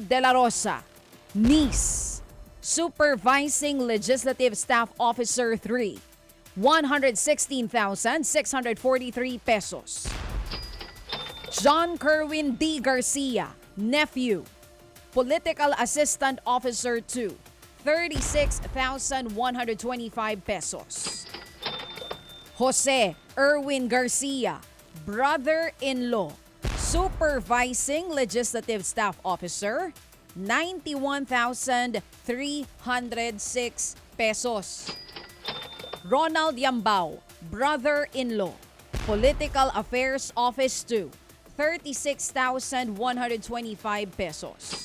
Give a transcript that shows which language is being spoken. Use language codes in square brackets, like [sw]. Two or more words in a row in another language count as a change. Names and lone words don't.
[en] de la Rosa, niece, Supervising Legislative Staff Officer 3, 116,643 pesos. John Kerwin D. Garcia, nephew, Political Assistant Officer 2, 36,125 pesos. Jose Erwin Garcia, brother-in-law, Supervising Legislative Staff Officer, 91,306 pesos. Ronald Yambao, brother-in-law, Political Affairs Office 2, 36,125 pesos.